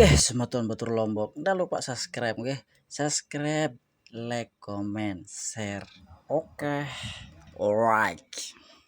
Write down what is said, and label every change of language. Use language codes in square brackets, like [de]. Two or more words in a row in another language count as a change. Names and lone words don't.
[sas] Semeton Batur Lombok. [id] Nggak lupa subscribe, oke? [en] Subscribe, like, comment, share. Oke. Alright.